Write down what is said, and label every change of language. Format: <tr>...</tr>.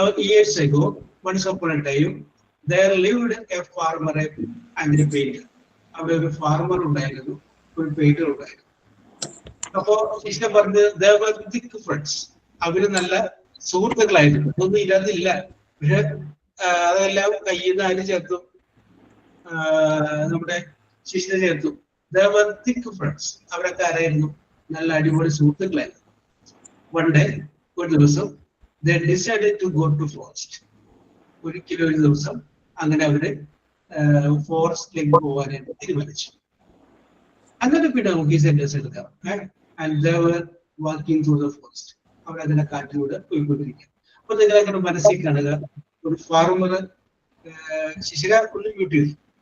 <en>Years ago, once upon a time, there lived a farmer and a painter.</en> <ml>അവിടെ ഒരു farmer ഉണ്ടായിരുന്നു, ഒരു painter ഉണ്ടായിരുന്നു. അപ്പോ ശിശിര പറഞ്ഞ്</ml> <en>there were thick friends.</en> <ml>അവര് നല്ല സുഹൃത്തുക്കളായിരുന്നു. ഒന്നും ഇല്ലാതില്ല, പക്ഷെ അതെല്ലാം കയ്യിൽ നിന്ന് അതിന് ചേർത്തു, നമ്മുടെ ശിശിര ചേർത്തു.</ml> <en>There were thick friends.</en> <ml>അവരൊക്കെ ആരായിരുന്നു? നല്ല അടിപൊളി സുഹൃത്തുക്കളായിരുന്നു.</ml> <en>One day,</en> <ml>ഒരു ദിവസം</ml> <en>they decided to go to forest.</en> <ml>ഒരിക്കലും ഒരു ദിവസം അങ്ങനെ അവര് ഫോറസ്റ്റിലേക്ക് പോകാനായിട്ട് തീരുമാനിച്ചു. അങ്ങനെ പിന്നെ നമുക്ക് ഈ സെന്റൻസ് എടുക്കാം.</ml> <en>And they were walking through the forest.</en> <ml>അവരതിനെ കാട്ടിലൂടെ പോയിക്കൊണ്ടിരിക്കുക. അപ്പൊ നിങ്ങൾ അങ്ങനെ മനസ്സിൽ കാണുക, ഒരു ഫാർമർ, ശിശിര ഒന്ന് മ്യൂട്ട് ചെയ്തു.</ml>